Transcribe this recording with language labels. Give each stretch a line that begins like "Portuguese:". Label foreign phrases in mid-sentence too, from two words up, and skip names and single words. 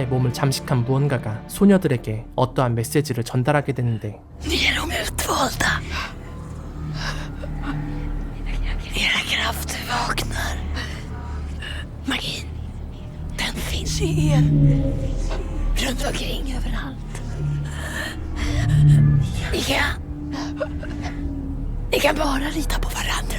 Korean: 몸을 잠식한 무언가가 소녀들에게 어떠한 메시지를 전달하게 되는데
Swedish: Ni är de utvalda. Era krafter vaknar. Magin, den finns i er. Runt omkring överallt. Ni kan bara lita på varandra.